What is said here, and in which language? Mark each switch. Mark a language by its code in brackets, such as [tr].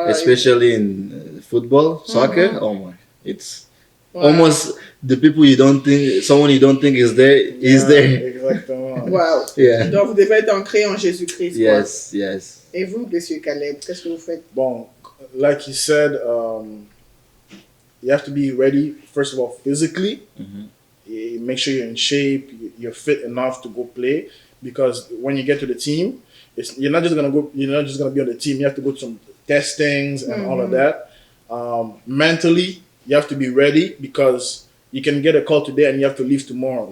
[en] Especially in football, soccer. Oh my, it's wow. almost the people you don't think, someone you don't think is there, is there. [fr] Exactement. [en] Wow. Yeah. [fr] Donc, vous devez être ancré en Jésus-Christ. [en] Yes, yes. [fr] Quoi. Et vous, monsieur Caleb, qu'est-ce que vous faites? Bon, [en] like he said, you have to be ready, first of all, physically. Make sure you're in shape, you're fit enough to go play. Because when you get to the team, you're not just gonna be on the team. You have to go to some testings and all of that. Mentally, you have to be ready because you can get a call today and you have to leave tomorrow.